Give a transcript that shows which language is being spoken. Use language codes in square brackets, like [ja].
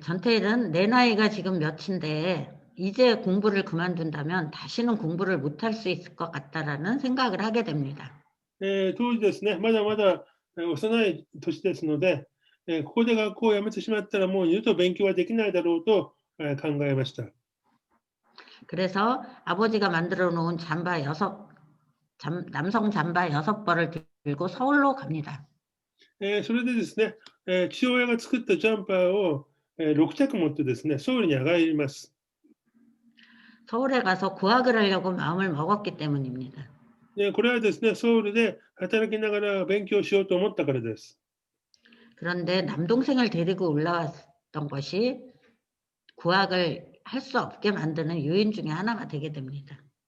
[ko] 전태일은 내 나이가 지금 몇인데 이제 공부를 그만둔다면 다시는 공부를 못할 수 있을 것 같다라는 생각을 하게 됩니다. [ja] 当時ですね、まだまだ幼い年ですので、ここで学校を辞めてしまったらもう二度と勉強はできないだろうと考えました。 [ko] 그래서 아버지가 만들어 놓은 남성 잠바 6벌을 들고 서울로 갑니다. [ja] それでですね、父親が作ったジャンパーを6着持ってですね、ソウルに上がります。 [ko] 서울에 가서 구학을 하려고 마음을 먹었기 때문입니다. [ja] これはですね、ソウルで働きながら勉強しようと思ったからです。 [ko] 그런데 남동생을 데리고 올라왔던 것이 구학을 할 수 없게 만드는 요인 중에 하나가 되게 됩니다.